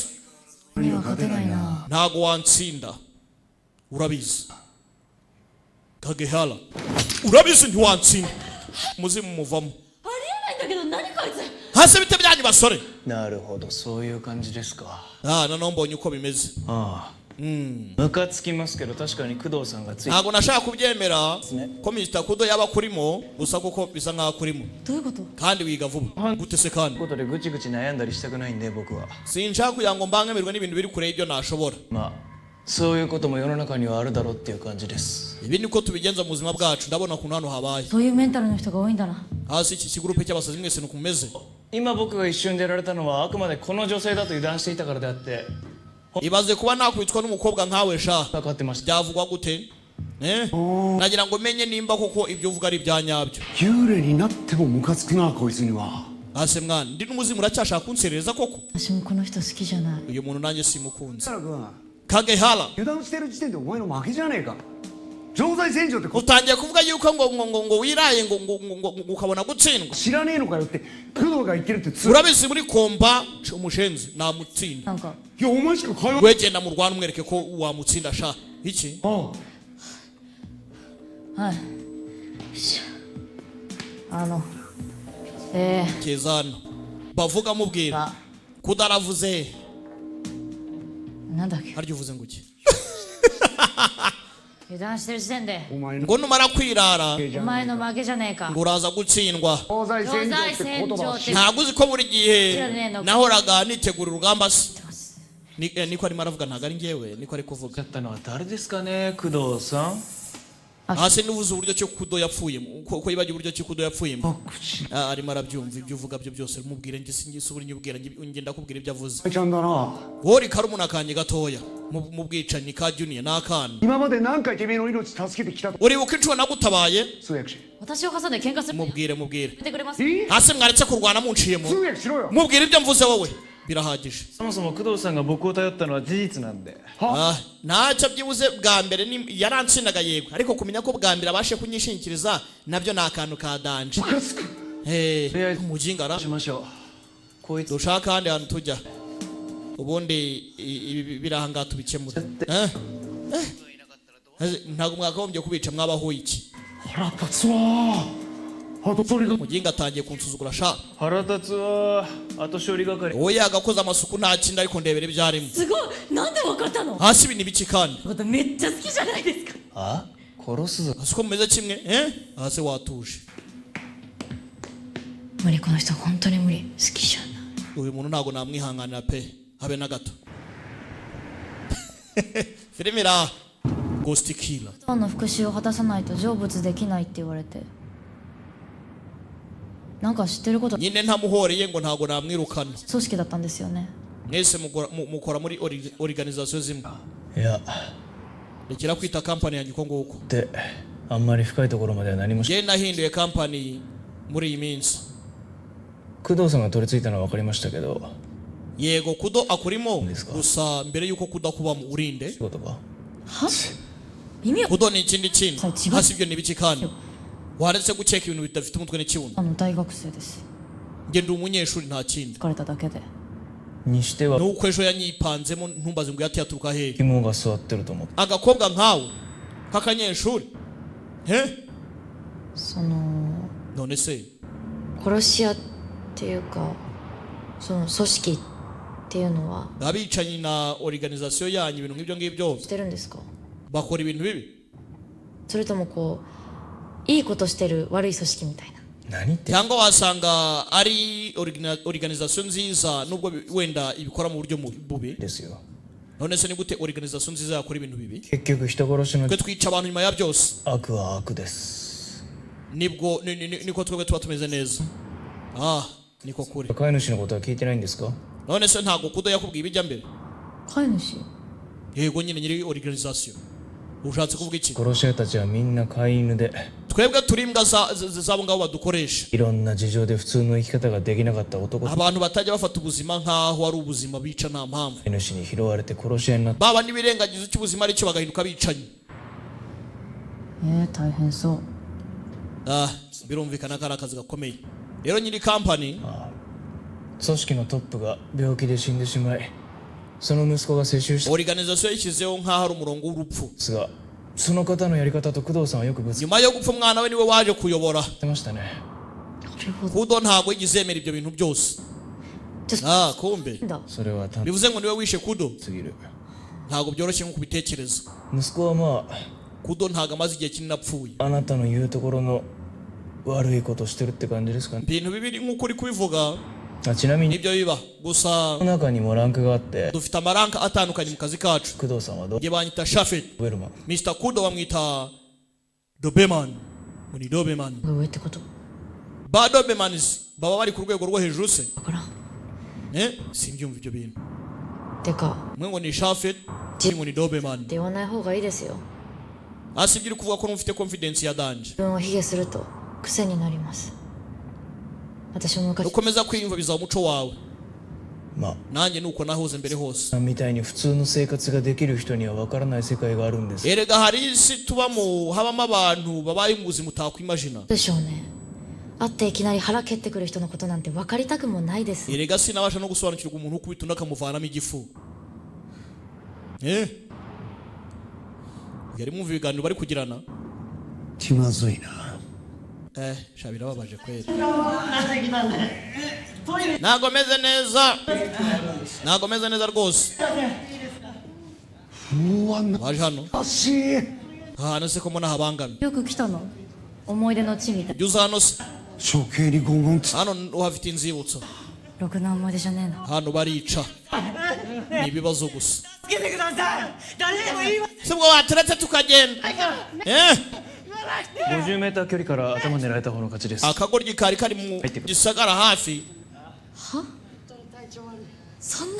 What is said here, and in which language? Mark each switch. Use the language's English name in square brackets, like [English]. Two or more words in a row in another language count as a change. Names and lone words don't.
[Japanese] には勝てないな。 [Kinyarwanda] ntago wantsinda urabizi Kagehara urabizi ntiwantsinda umuzimu muvamo [Japanese] ありえないんだけど、何こいつ。 [Kinyarwanda] hasi bite byanyu basore [Japanese] なるほど、そういう感じですか。 [Kinyarwanda] noneho mbonye uko bimeze ああ。 [Japanese] ムカつきますけど、確かに工藤さんがついて [Kinyarwanda] ntago nashaka kubyemera ko Mr. Kudo yaba kurimo gusa kuko bisa nkaho kurimo [Japanese] どういうこと？ [Kinyarwanda] kandi wiga vuba gute se kandi [Japanese] ことでぐちぐち悩んだりしたくないんで、僕は。 [Kinyarwanda] sinshaka kugira ngo mbangamirwe n'ibintu biri kure y'ibyo nashobora [Japanese] まあ、そういうことも世の中にはあるだろうっていう感じです。 [Kinyarwanda] ibi niko tubigenza mu buzima bwacu ndabona ukuntu hano habaye [Japanese] そういうメンタルの人が多いんだな。 [Kinyarwanda] hasi iki kigurupe cy'abasazi mwese nuko mumeze [Japanese] 今僕が一瞬でやられたのはあくまでこの女性だと油断していたからであって、 [Kinyarwanda] ibaze kuba nakwitwa n'umukobwa nkawe sha [Japanese] 分かってました。 [Kinyarwanda] byavugwa gute nagira ngo menye nimba koko ibyo uvuga ari ibya nyabyo [Japanese] 幽霊になってもムカつくなこいつには [Kinyarwanda] hasi mwana ndi n'umuzimu uracyashaka kunserereza koko [Japanese] 私もこの人好きじゃない。 [Kinyarwanda] uyu muntu nanjye simukunze [Japanese] 太郎君 [Kinyarwanda] Kagehara [Japanese] 油断してる時点でお前の負けじゃねえか常在戦場ってこ [Kinyarwanda] utangiye kuvuga yuko ngo wiraye ngo ukabona gutsindwa [Japanese] 知らねえのかよって工藤が言ってるってつ [Kinyarwanda] urabizi muri komba umushenzi namutsinda [Japanese] なんか、いやお前しか会話 [Kinyarwanda] wegenda mu rwanda umwereke ko wamutsinda sha iki ああ [Japanese] はい。よいしょ。 [Kinyarwanda] kezana bavuga mubwira kudaravuze [Japanese] なんだっけ。 [Kinyarwanda] harya uvuze ngo iki [Japanese] 油断してる時点で、お前の [Kinyarwanda] ngo numara kwirara [Japanese] お前の負けじゃねえか。 [Kinyarwanda] ngo uraza gutsindwa [Japanese] 常在戦場って言葉を [Kinyarwanda] ntabwo uzi ko buri gihe nahoraga nitegura urugamba se niko arimo aravuga ntabwo ari njyewe niko ari kuvuga [Japanese] だったのは誰ですかね、工藤さん。 [Kinyarwanda] hasi n'ubuze uburyo cyo kudo yapfuyemo ko yibagiwe uburyo cyo kudo yapfuyemo arimo arabyumva ibyo uvuga byo byose mubwire njye singise uburi nyubwira njye ndakubwira ibyo avuze [Japanese] ちゃんだな [Kinyarwanda] wowe karumuna kanjye gatoya mu bwicanyi ka junior n'akana [Japanese] 今まで何回てめえの命助けてきたと [Kinyarwanda] uribuka inshuro nagutabaye [Japanese] 通訳し私を挟んで喧嘩する。や [Kinyarwanda] mubwire [Japanese] めてくれます？ [Kinyarwanda] hasi mwaretse kurwana munciyemo [Japanese] 通訳しろよ [Kinyarwanda] mubwire ibyo mvuze wowe birahagije [Japanese] そもそも工藤さんが僕を頼ったのは事実なんで。 [Kinyarwanda] ntacyo byibuze bwa mbere yaransindaga yego ariko kumenya ko bwa mbere abashe kunyishingikiriza nabyo ni akantu ka danje [Japanese] ムカつく [Kinyarwanda] umujingara [Japanese] しましょう。こいつ [Kinyarwanda] dushaka ahandi hantu tujya ubundi ibi birahanga tubikemura ntabwo mwakagombye kubica mwabaho iki [Japanese] 腹立つわ後取りが [Kinyarwanda] muginga atangiye kunsuzugura sha [Japanese] 腹立つわ後処理係 [Kinyarwanda] wowe yagakoze amasuku nta kindi ariko ndebera ibyarimo [Japanese] すごいなんでわかったの [Kinyarwanda] hasi ibi ni biki kandi [Japanese] まためっちゃ好きじゃないですかあ殺すぞ [Kinyarwanda] hasi ko mumeze kimwe hasi watuje [Japanese] 無理この人本当に無理好きじゃない [Kinyarwanda] uyu muntu ntabwo namwihanganira pe habe na gato filime ira Ghost Killer [Japanese] ファンの復讐を果たさないと成仏できないって言われてなんか知ってること [Kinyarwanda] nyine ntamuhoreye ngo ntabwo namwirukana [Japanese] 組織だったんですよね [Kinyarwanda] mwese mukora muri organization zimwe [Japanese] いや [Kinyarwanda] rekera kwita company yanyu uko nguko [Japanese] であんまり深いところまでは何もし [Kinyarwanda] njye nahinduye company muri iyi minsi [Japanese] 工藤さんが取り付いたのは分かりましたけど [Kinyarwanda] yego kudo akurimo Niziko. gusa mbere yuko kuda kubamo urinde [Japanese] 仕事かは意味わ [Kinyarwanda] kudo ni ikindi kintu Sai, chiba. hasi ibyo ni ibiki kandi waretse gukeka ibintu bidafite umutwe n'ikibuno [Japanese] 大学生です [Kinyarwanda] njye ndi umunyeshuri nta kindi [Japanese] 疲れただけでにしては [Kinyarwanda] nuko ejo yanyipanzemo ntumbaze ngo yati yaturuka hehe [Japanese] 肝が座ってると思う [Kinyarwanda] agakobwa nkawe k'akanyeshuri [Japanese] その [Kinyarwanda] none se [Japanese] 殺し屋っていうかその組織っていうのは [Kinyarwanda] abicanyi na organization yanyu ibintu nk'ibyo ngibyo [Japanese] してるんですか [Kinyarwanda] bakora ibintu bibi [Japanese] それともこういいことしてる悪い組織みたいな何言って [Kinyarwanda] cyangwa wasanga ari organization nziza nubwo wenda ibikora mu buryo bubi [Japanese] ですよ [Kinyarwanda] none se ni gute organization nziza yakora ibintu bibi [Japanese] 結局人殺しの [Kinyarwanda] twe twica abantu nyuma ya byose [Japanese] 悪は悪です [Kinyarwanda] nibwo niko twebwe tuba tumeze neza niko kuri [Japanese] 飼い主のことは聞いてないんですか [Kinyarwanda] none se ntabwo kudo yakubwiye ibijya mbere [Japanese] 飼い主 [Kinyarwanda] yego nyine nyiri organization ushatse kuvuga iki [Japanese] 殺し屋たちはみんな飼い犬で [Kinyarwanda] twebwe turi imbwa z'abo ngabo badukoresha [Japanese] いろんな事情で普通の生き方ができなかった男 [Kinyarwanda] abantu batajya bafata ubuzima nk'aho ari ubuzima bica nta mpamvu [Japanese] 飼い主に拾われて殺し屋になった [Kinyarwanda] baba n'ibirengagizo cy'ubuzima aricyo bagahinduka bicanyi [Japanese] 大変そう [Kinyarwanda] birumvikana ko ari akazi gakomeye rero nyiri kampani [Japanese] 組織のトップが病気で死んでしまいその息子が世襲した [Kinyarwanda] organization yashyizeho nk'aho ari umurongo w'urupfu [Japanese] んですがその方のやり方と工藤さんはよくぶつか [Kinyarwanda] nyuma yo gupfa umwana we niwe waje kuyobora [Japanese] ってましたねなるほど [Kinyarwanda] kudo ntabwo yigeze yemera ibyo bintu byose kumbe [Japanese] だそれは単 [Kinyarwanda] bivuze ngo niwe wishe kudo [Japanese] すぎる [Kinyarwanda] ntabwo byoroshye nko kubitekereza [Japanese] 息子はまあ [Kinyarwanda] kudo ntabwo amaze igihe kinini apfuye [Japanese] あなたの言うところの悪いことしてるって感じですかね [Kinyarwanda] ibintu bibiri nk'uko uri kubivuga [Japanese] ちなみに [Kinyarwanda] nibyo biba gusa [Japanese] この中にもランクがあって [Kinyarwanda] dufite amaranka atandukanye mu kazi kacu [Japanese] 工藤さんはどう [Kinyarwanda] njye banyita shafet [Japanese] ウェルマン [Kinyarwanda] Mr. Kudo bamwita dobeman ngo ni dobeman [Japanese] 上ってこと [Kinyarwanda] ba dobemans baba bari ku rwego rwo hejuru se [Japanese] だから [Kinyarwanda] simbyumva ibyo bintu [Japanese] てか [Kinyarwanda] umwe ngo ni shafet undi ngo ni dobeman [Japanese] って言わない方がいいですよ [Kinyarwanda] hasi ibyo uri kuvuga ko mufite confidence ya danje [Japanese] 自分を卑下すると癖になります私も昔 [Kinyarwanda] ukomeza kwiyumva bizaba umuco wawe [Japanese] ま [Kinyarwanda] nanjye nuko nahoze mbere hose [Japanese] あみたいに普通の生活ができる人には分からない世界があるんです [Kinyarwanda] erega hari isi tubamo habamo abantu babaye mu buzima utakwimagina [Japanese] でしょうね会っていきなり腹蹴ってくる人のことなんて分かりたくもないです [Kinyarwanda] erega sinabasha no gusobanukirwa umuntu ukubita undi akamuvanamo igifu yari mwumva ibiganiro bari kugirana [Japanese] 気まずいな [Kinyarwanda] sha birababaje kweli ntago meze neza ntago meze neza rwose うわ waje hano [Japanese] 懐かしい [Kinyarwanda] ahantu se ko mbona habangamye [Japanese] よく来たの思い出の地みたい [Kinyarwanda] jya uza hano se [Japanese] 処刑に拷問つ [Kinyarwanda] hano uhafite inzibutso [Japanese] ろくな思い出じゃねえな [Kinyarwanda] hano barica ni ibibazo gusa se ubwo waturetse tukagenda [Japanese] 50 メーター距離から頭狙えた方の勝ちです [Kinyarwanda] akagoryi kari kari mu gisagara hafi [Japanese] そんな